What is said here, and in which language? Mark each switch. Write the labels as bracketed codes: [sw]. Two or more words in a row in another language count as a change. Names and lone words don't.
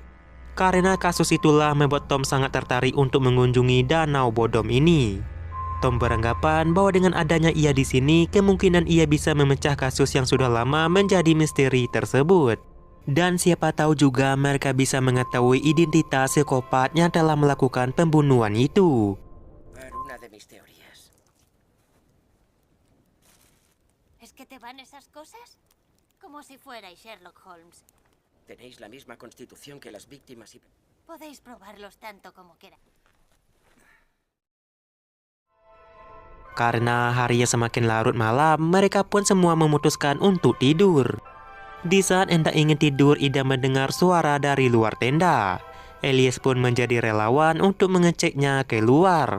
[id] Karena kasus itulah membuat Tom sangat tertarik untuk mengunjungi danau Bodom ini. Tom beranggapan bahwa dengan adanya ia di sini, kemungkinan ia bisa memecah kasus yang sudah lama menjadi misteri tersebut. Dan siapa tahu juga mereka bisa mengetahui identitas psikopat yang telah melakukan pembunuhan itu. [es] Una de mis teorías. ¿Es que te van esas cosas? Como si fuerais Sherlock Holmes. Tenéis la misma constitución que las víctimas y... Podéis probarlos tanto como queráis. [id] Karena harinya semakin larut malam, mereka pun semua memutuskan untuk tidur. Di saat hendak ingin tidur, Ida mendengar suara dari luar tenda. Elias pun menjadi relawan untuk mengeceknya keluar.